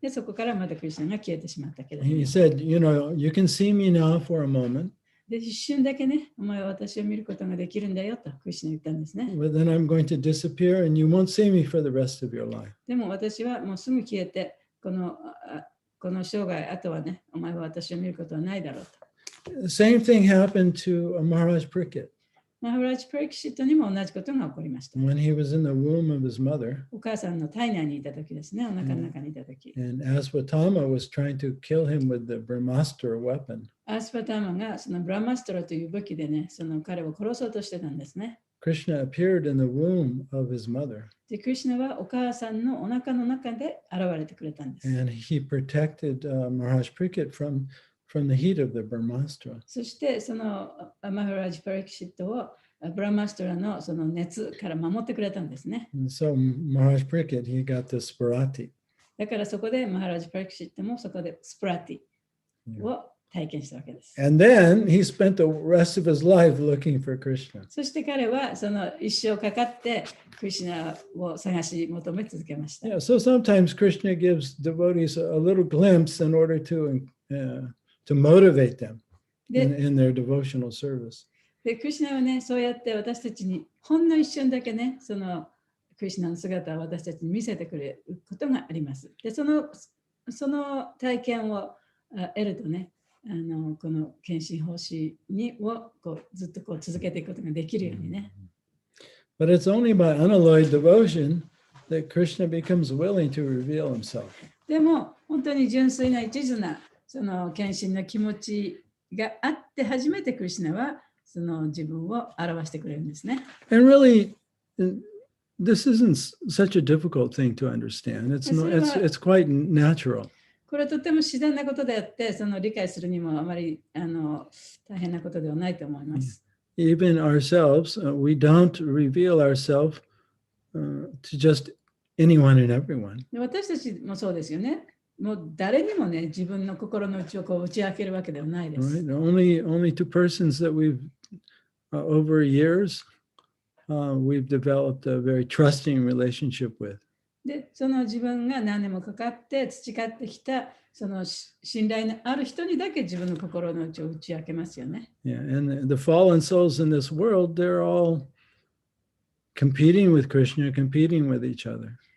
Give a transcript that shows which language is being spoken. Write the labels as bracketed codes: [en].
[ja] で、そこからまたクリシュナが消えてしまったけれど [en] He [ja] も。 [en] said, you know, you can see me now for a moment, [ja] で、一瞬だけね、お前は私を見ることができるんだよとクリシュナ言ったんですね。 [en] but then I'm going to disappear and you won't see me for the rest of your life. [ja] でも私はもうすぐ消えて、この生涯、あとはね、お前は私を見ることはないだろうと。 [en] The same thing happened to Maharaj Pariksit. [ja] マハラジ・パリキシットにも同じことが起こりました。 [en] When he was in the womb of his mother, [ja] お母さんの体内にいた時ですね、お腹の中にいた時。 [en] and Aswatthama was trying to kill him with the Brahmastra weapon. [ja] アースパターマがそのブラマストラという武器でね、その彼を殺そうとしてたんですね。 [en] Krishna appeared in the womb of his mother, [ja] で、クリシュナはお母さんのお腹の中で現れてくれたんです。 [en] and he protected Maharaj Pariksit from the heat of the Brahmastra. [ja] そしてそのマハラジ・パリキシットをブラマストラのその熱から守ってくれたんですね。 [en] And so Maharaj Pariksit, he got the spurati. [ja] だからそこでマハラジ・パリキシットもそこでスプラティを体験したわけです。 [en] And then he spent the rest of his life looking for Krishna. [ja] そして彼はその一生かかってクリシュナを探し求め続けました。 [en] Yeah, so sometimes Krishna gives devotees a little glimpse in order to motivate them [ja] で [en] in their devotional service. [ja] で、クリシュナはね、そうやって私たちにほんの一瞬だけね、そのクリシュナの姿を私たちに見せてくれることがあります。で、その体験を得るとね、この献身奉仕をこうずっとこう続けていくことができるようにね。 [en] But it's only by unalloyed devotion that Krishna becomes willing to reveal himself. [ja] でも、本当に純粋な一途なその献身の気持ちがあって初めてクリシュナはその自分を表してくれるんですね。 [en] And really, this isn't such a difficult thing to understand. It's quite natural. [ja] これはとても自然なことであって、その理解するにもあまり大変なことではないと思います。 [en] Even ourselves, we don't reveal ourselves to just anyone and everyone. [ja] で私たちもそうですよね。もう誰にもね、自分の心の内をこう打ち明けるわけではないです。 [en] Right? Only to persons that we've over years we've developed a very trusting relationship with. [ja] で、その自分が何年もかかって培ってきたその信頼のある人にだけ自分の心の内を打ち明けますよね。 [en] Yeah, and the fallen souls in this world, they're all competing with Krishna, competing with each other.